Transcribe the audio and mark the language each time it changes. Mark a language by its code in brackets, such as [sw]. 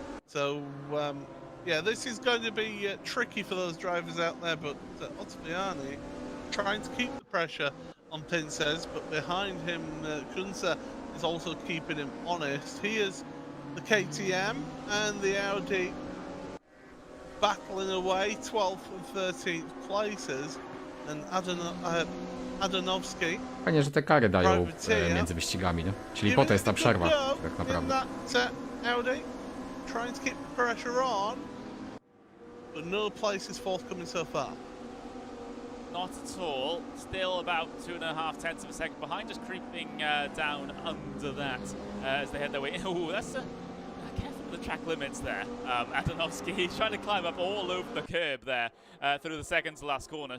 [en] So yeah, this is going to be tricky for those drivers out there, but Ottaviani trying to keep the pressure on Pincez, but behind him Kunze is also keeping him honest. He is the KTM and the Audi battling away 12th and 13th places, and Adanowski. [pl] Fajnie, że te kary dają między wyścigami, nie? Czyli po to jest ta przerwa, tak naprawdę. [en] Audi trying to keep the pressure on, but no place is forthcoming so far. Not at all. Still about 2.5 tenths of a second behind, just creeping down under that as they head their way. Ooh, that's careful with the track limits there. Adanowski, he's trying to climb up all over the curb there through the second to last corner.